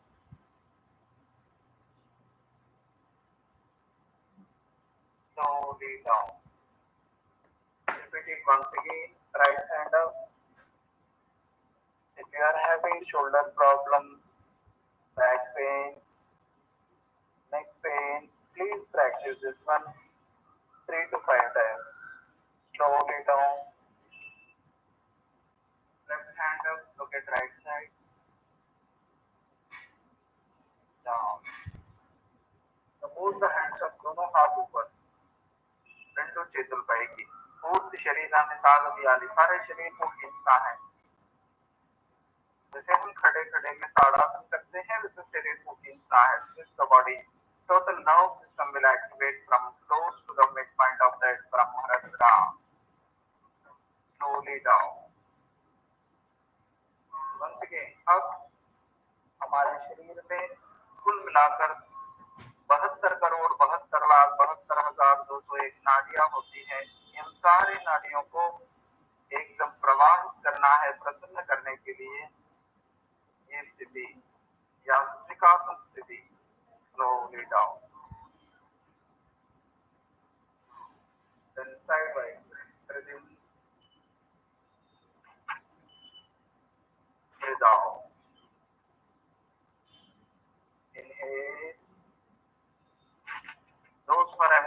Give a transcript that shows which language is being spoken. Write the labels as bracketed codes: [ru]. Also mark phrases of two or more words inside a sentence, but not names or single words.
[en] slowly down repeat it once again right hand up if you are having shoulder problems back pain neck pain please practice this one 3 to 5 times slowly down left hand up look at right side down now move the hands up [hi] दोनों हाथ ऊपर [te] రెండు చేతులు పైకి పూర్తి శరీరాన్ని సాగదీయాలి [hi] सारे शरीर को खींचना है जैसे हम खड़े खड़े में ताड़ासन करते हैं वैसे शरीर को खींचना है [en] twist the body total nerve system will activate from close to the midpoint of that brahmarasra slowly down once again [hi] अब हमारे शरीर में कुल मिलाकर 72,72,72,201 नाड़ियां होती हैं इन सारे नाड़ियों को एकदम प्रवाहित करना है प्रसन्न करने के लिए ये स्थिति या त्रिकासन स्थिति [en] slowly down then sidewise breathe in breathe out inhale those who are